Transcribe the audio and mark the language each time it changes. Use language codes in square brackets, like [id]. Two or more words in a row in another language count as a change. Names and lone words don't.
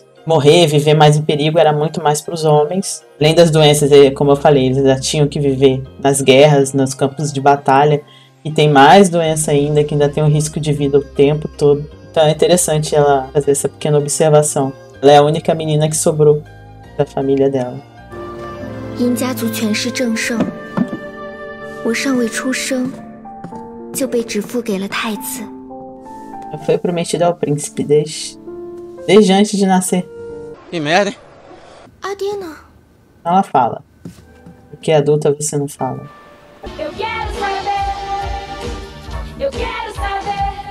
[pt] Viver mais em perigo era muito mais para os homens. Além das doenças, como eu falei, eles já tinham que viver nas guerras, nos campos de batalha. E tem mais doença ainda, que ainda tem um risco de vida o tempo todo. Então é interessante ela fazer essa pequena observação. Ela é a única menina que sobrou da família dela. [zh] 殷家族权势正盛，我尚未出生，就被指付给了太子。 [pt] Foi prometida ao príncipe desde antes de nascer. Que merda, hein? [zh] 阿爹呢？ [pt] Ela fala. Porque adulta você não fala. Eu quero saber. Eu quero saber.